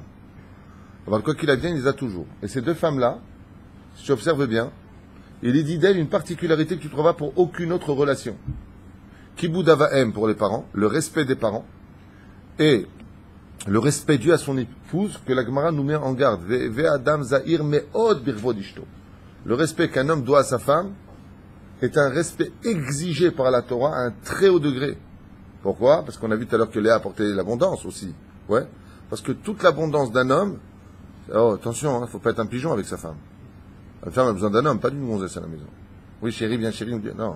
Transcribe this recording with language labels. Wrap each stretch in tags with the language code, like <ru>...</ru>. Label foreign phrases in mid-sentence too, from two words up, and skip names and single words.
<fr>Alors, quoi qu'il advienne, il les a toujours. Et ces deux femmes-là, si tu observes bien, il est dit d'elles une particularité que tu ne trouveras pour aucune autre relation.</fr> <he>כיבוד אב ואם</he> <fr>pour les parents, le respect des parents, et le respect dû à son épouse, que la Gemara nous met en garde.</fr> <he>ואדם זהיר מאוד בכבוד אשתו.</he> <fr>Le respect qu'un homme doit à sa femme est un respect exigé par la Torah à un très haut degré. Pourquoi? Parce qu'on a vu tout à l'heure que Léa apportait l'abondance aussi. Ouais. Parce que toute l'abondance d'un homme, oh, attention, faut pas être un pigeon avec sa femme. La femme a besoin d'un homme, pas d'une gonzesse à la maison. Oui, chérie, bien chérie, non.</fr>